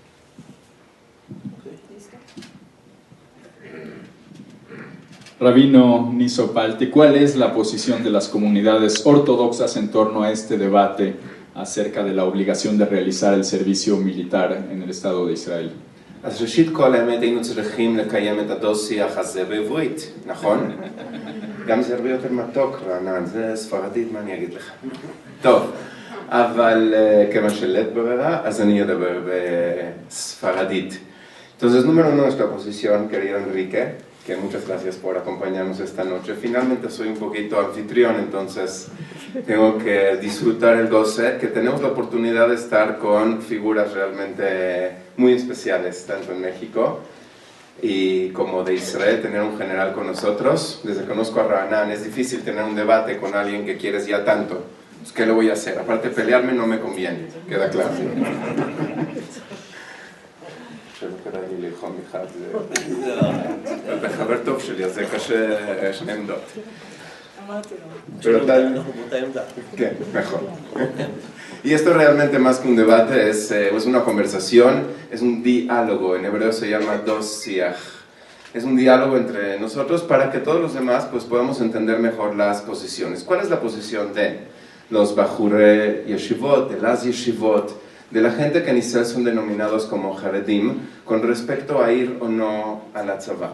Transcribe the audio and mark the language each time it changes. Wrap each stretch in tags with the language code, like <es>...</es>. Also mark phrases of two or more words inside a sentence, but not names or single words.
<es>Rabino Niso Palti, ¿cuál es la posición de las comunidades ortodoxas en torno a este debate acerca de la obligación de realizar el servicio militar en el Estado de Israel?</es> <he>אז ראשית כל האמת היינו צריכים לקיים את הדו-שיח הזה בעברית, נכון? גם זה הרבה יותר מתוק, רענן, זה ספרדית, מה אני אגיד לך? טוב, אבל כיוון שלית ברירה, אז אני אדבר בספרדית.</he> <es>Entonces, número uno, nuestra posición, querido Enrique, que muchas gracias por acompañarnos esta noche. Finalmente soy un poquito anfitrión, entonces tengo que disfrutar el goce, que tenemos la oportunidad de estar con figuras realmente muy especiales, tanto en México y como de Israel, tener un general con nosotros. Desde que conozco a Ra'anan, es difícil tener un debate con alguien que quieres ya tanto. Pues, ¿qué le voy a hacer? Aparte, pelearme no me conviene, queda claro.</es> <he>בחבר טוב שלי, אז זה קשה שני עמדות. כן, נכון.</he> <es>Y esto realmente más que un debate es una conversación, es un diálogo, en hebreo se llama dos-siach. Es un diálogo entre nosotros para que todos los demás pues, podamos entender mejor las posiciones. ¿Cuál es la posición de los</es> <he>בחורי ישיבות,</he> <es>de las Yeshivot, de la gente que en Israel son denominados como Haredim, con respecto a ir o no a la tzavá?</es>